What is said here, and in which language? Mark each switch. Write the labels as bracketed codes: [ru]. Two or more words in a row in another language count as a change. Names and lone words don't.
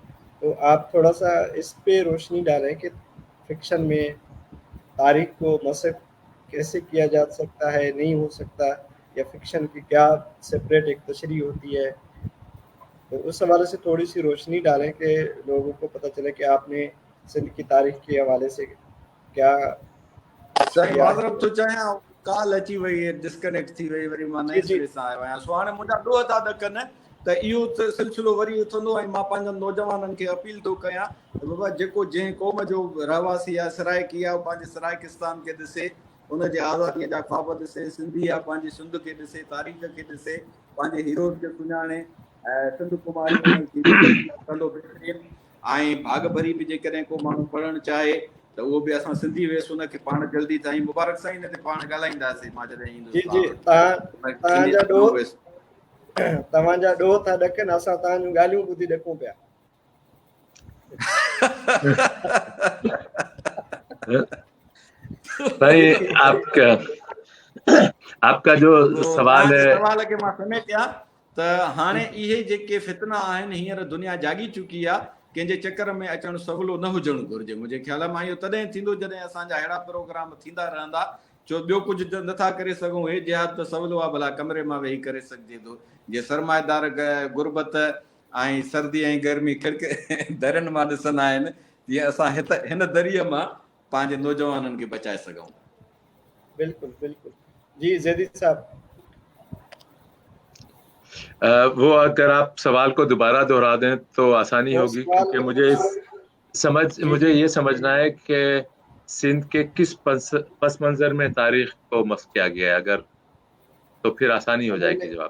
[ur] تو آپ تھوڑا سا اس پے روشنی ڈالیں کہ فکشن میں تاریخ کو مسخ کیسے کیا جا سکتا ہے، نہیں ہو سکتا، یا فکشن کی کیا سیپریٹ ایک تشریح ہوتی ہے. تو اس حوالے سے تھوڑی سی روشنی ڈالیں کہ لوگوں کو پتا چلے کہ آپ نے سندھ کی تاریخ کے حوالے سے کیا. [sd] माज़रत थो चाहियां, कॉल अची वई है, डिस्कनेक्ट थी वई, वरी मां नए सिरे सां आयो आहियां। सो हाणे मुंहिंजा ॾोह था ॾकनि त इहो सिलसिलो वरी उथंदो, ऐं मां पंहिंजनि नौजवाननि खे अपील थो कयां त बाबा जेको जंहिं क़ौम जो रहवासी आहे, सराइकी आहे, पंहिंजे सराइकिस्तान खे ॾिसे उनजे आज़ादीअ जा ख्वाब ॾिसे, सिंधी आहे पंहिंजी सिंध खे ॾिसे, तारीख़ खे ॾिसे, पंहिंजे हीरोज़ खे सुञाणे, सिंध कुमारी उनजी कंदो बहितरीन। ऐं भाग भरी बि जेकॾहिं को माण्हू पढ़णु चाहे त उहो बि असां सिंधी वेसि उनखे पाण जल्दी ताईं मुबारक साईं हिन ते पाण ॻाल्हाईंदासीं मां जॾहिं जी जी ईंदुसि। तव्हांजा ॾोह था ॾकनि, असां तव्हांजूं ॻाल्हियूं ॿुधी ॾकूं पिया। [ur] بھائی آپ کا جو سوال ہے, [sd] सवाल खे मां समेटिया त हाणे इहे जेके फितना आहिनि हींअर दुनिया जागी चुकी आहे, कंहिंजे चकर में अचणु सवलो न हुजणु घुरिजे। मुंहिंजे ख़्याल मां इहो तॾहिं थींदो जॾहिं असांजा अहिड़ा प्रोग्राम थींदा रहंदा, छो ॿियो कुझु नथा करे सघूं, हे जिहाद त सवलो आहे, भला कमरे मां वेही करे सघिजे थो। जीअं सरमाएदार गुरबत ऐं सर्दी ऐं गर्मी दरियुनि मां ॾिसंदा आहिनि, तीअं असां हिन दरीअ मां पंहिंजे नौजवाननि खे बचाए सघूं। [ur] بالکل بالکل جی زیدی صاحب. وہ اگر آپ سوال کو دوبارہ دہرا دیں تو آسانی ہوگی، کیونکہ مجھے یہ سمجھنا ہے کہ سندھ کے کس پس منظر میں تاریخ کو مسخ کیا گیا ہے، اگر تو پھر آسانی ہو جائے گی جواب.